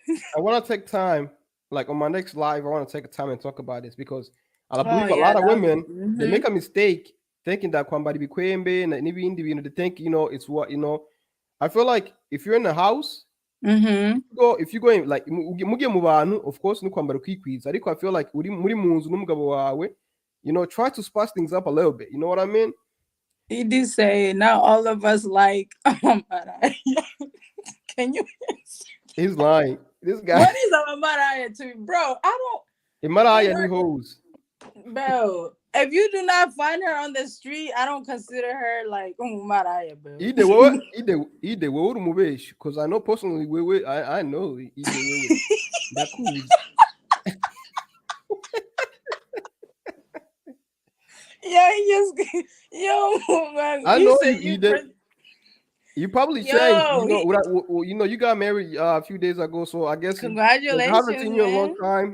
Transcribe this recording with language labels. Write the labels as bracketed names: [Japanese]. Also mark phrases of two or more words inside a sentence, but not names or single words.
[English] I want to take time, like on my next live, I want to take time and talk about this because I Oh believe a yeah, lot of that would be. women they make a mistake thinking that [Rundi] kwambari bikwembe [English] and maybe they think it's what I feel like if you're in the house, Mhm. if you go in like [Rundi] mugiye mu bantu, [English] of course [Rundi] ni kwambara kwikwiza ariko [English] I feel like [Rundi] uri muri mu nzu n'umugabo wawe, [English] try to spice things up a little bit. You know what I mean? He did say not all of us like. Mariah. Can you? He's lying. This guy, What is a Mariah to me, bro? I don't. You [Rundi] Imaraya ni [English] know, hoes. bro. If you do not find her on the street, I don't consider her like Mariah, bro. [Rundi] Ide wewe uri umubeshi [English] because I know personally [Rundi] wewe [English] I know [Rundi] ide wewe ndakuzi. [English] Yeah, he just yo man. I He know said you you ide. You probably changed. yo. You got married a few days ago, so I guess I haven't Congratulations, seen you in a long man. time.